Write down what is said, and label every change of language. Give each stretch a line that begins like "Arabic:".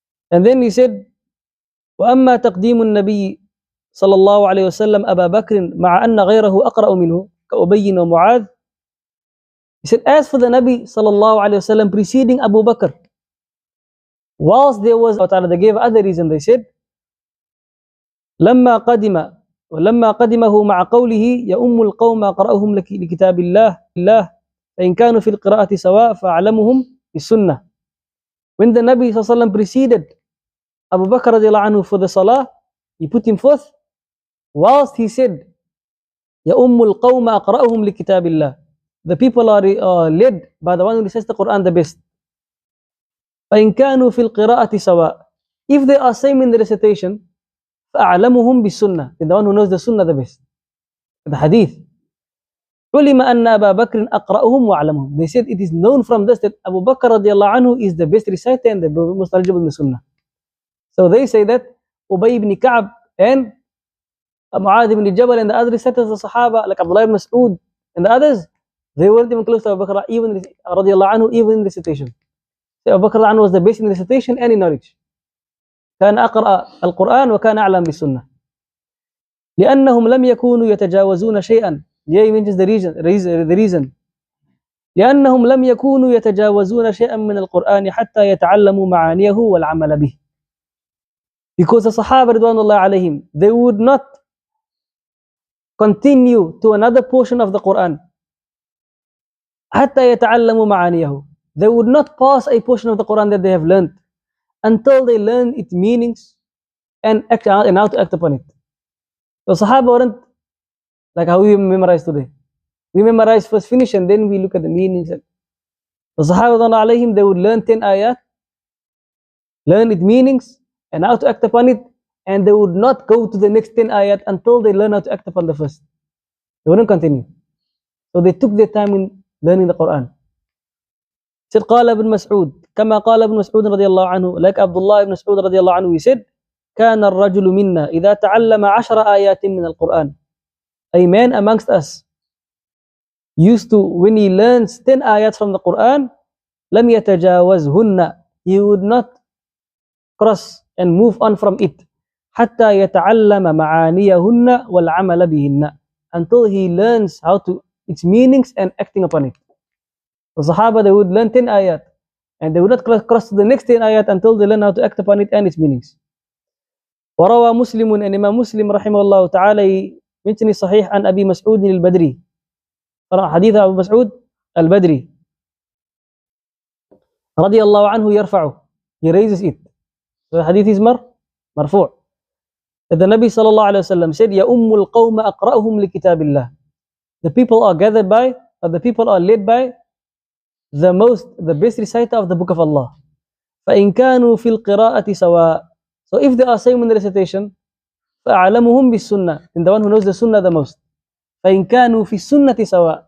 English: And then he said,
Arabic: وَأَمَّا تَقْدِيمُ النَّبِيِّ صلى الله عليه وسلم أبا بكر مع أن غيره أقرأ منه كأبي ومعاذ.
English: He said, as for the Nabi sallallahu alayhi wasallam preceding Abu Bakr, whilst there was, they gave other reason. They said,
Arabic: لما قدمه مع قوله يؤم القوم أقرأهم لكتاب الله فإن كانوا في القراءة سواء فأعلمهم بالسنة.
English: When the Nabi sallallahu alayhi wasallam preceded Abu Bakr radiallahu anhu for the Salah, he put him forth, whilst he said,
Arabic: يؤم القوم أقرأهم لكتاب الله.
English: The people are led by the one who recites the Quran the best.
Arabic: فإن كانوا في القراءة سواء.
English: If they are same in the recitation,
Arabic: فأعلمهم بالسنة.
English: The one who knows the Sunnah the best. The Hadith.
Arabic: علم أن أبا بكر أقرأهم وأعلمهم.
English: They said it is known from this that Abu Bakr radiallahu anhu is the best reciter and the most knowledgeable in the Sunnah. So they say that Ubay ibn Ka'b and Mu'adh ibn Jabal and the other reciters of the Sahaba like Abdullah ibn Mas'ud and the others, they weren't even close to Abu Bakr even radiallahu anhu, even in recitation. So Abu Bakr radiallahu anhu was the best in recitation and in knowledge.
Arabic: كان أقرأ القرآن وكان أعلم بالسنة. لأنهم لم يكونوا يتجاوزون شيئا.
English: Here he mentions the reason.
Arabic: لأنهم لم يكونوا يتجاوزون شيئا من القرآن حتى يتعلموا معانيه والعمل به.
English: Because the Sahaba radwanullah alayhim, they would not continue to another portion of the Quran
Arabic: حتى يتعلموا معانيه.
English: They would not pass a portion of the Quran that they have learned until they learn its meanings and how to act upon it. The Sahaba weren't like how we memorize today. We memorize first, finish, and then we look at the meanings. The Sahaba radwanullah alayhim, they would learn 10 ayat, learn its meanings and how to act upon it, and they would not go to the next 10 ayat until they learn how to act upon the first. They wouldn't continue. So they took their time in learning the Quran.
Arabic: said, قال ابن مسعود كما قال ابن مسعود رضي الله عنه,
English: like Abdullah ibn Mas'ud رضي الله عنه, he said,
Arabic: كان الرجل منا إذا تعلم 10 آيات من القرآن.
English: A man amongst us used to, when he learns 10 ayats from the Quran,
Arabic: لم يتجاوزهن,
English: he would not cross and move on from it,
Arabic: حتى يتعلم معانيهن والعمل بهن,
English: until he learns how to its meanings and acting upon it. The Sahaba, they would learn 10 ayat and they would not cross to the next 10 ayat until they learn how to act upon it and its meanings.
Arabic: وروى مسلم,
English: and Imam Muslim
Arabic: رحمه الله تعالى mentioned صحيح عن أبي مسعود البدري, حديث أبو مسعود البدري رضي الله عنه يرفعه,
English: he raises it. So the hadith is مرفوع. The Nabi
Arabic: صلى الله عليه وسلم said, يَأُمُّ الْقَوْمَ أَقْرَأُهُمْ لِكِتَابِ اللَّهِ.
English: The people are gathered by, or the people are led by the best reciter of the book of Allah.
Arabic: فَإِنْ كَانُوا فِي الْقِرَاءَةِ سَوَاء.
English: So if they are same in the recitation,
Arabic: فَأَعْلَمُهُمْ بِالسُّنَّةِ,
English: then the one who knows the sunnah the most.
Arabic: فَإِنْ كَانُوا فِي السُّنَّةِ سَوَاء.